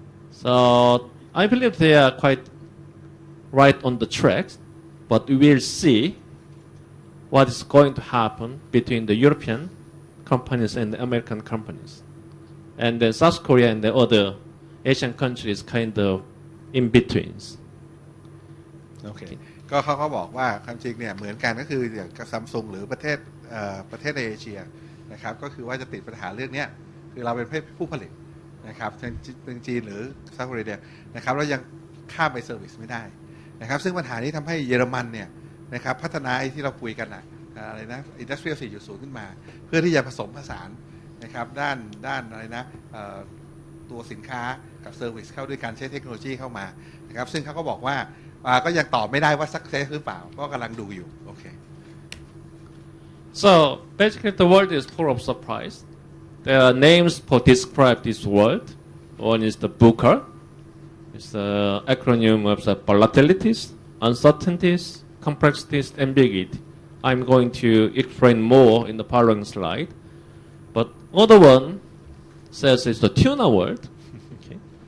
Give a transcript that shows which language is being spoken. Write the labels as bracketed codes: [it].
[en] So I believe they are quite right on the track, but we will see what is going to happen between the European companies and the American companies. And then South Korea and the other Asian countries kind of in betweens. [th] โอเคก็เขาก็บอกว่าความจริงเนี่ยเหมือนกันก็คืออย่างกับซัมซุงหรือประเทศในเอเชียนะครับก็คือว่าจะติดปัญหาเรื่องนี้คือเราเป็นผู้ผลิตนะครับเป็นจีนหรือเซาท์โคเรียนะครับเรายังข้ามไปเซอร์วิสไม่ได้นะครับซึ่งปัญหานี้ทำให้เยอรมันเนี่ยนะครับพัฒนาไอ้ที่เราคุยกันอะไรนะ Industrial 4.0 ขึ้นมาเพื่อที่จะผสมผสานนะครับด้านอะไรนะ ตัวสินค้ากับเซอร์วิสเข้าด้วยการใช้เทคโนโลยีเข้ามานะครับซึ่งเขาก็บอกว่าก็ยังตอบไม่ได้ว่า success หรือเปล่าก็กำลังดูอยู่โอเค [en] So basically the world is full of surprise. There are names for describe this world. One is the VUCA. It's the acronym of the volatilities, uncertainties, complexities, ambiguity. I'm going to explain more in the following slide. But other one says it's the tuna world. Okay.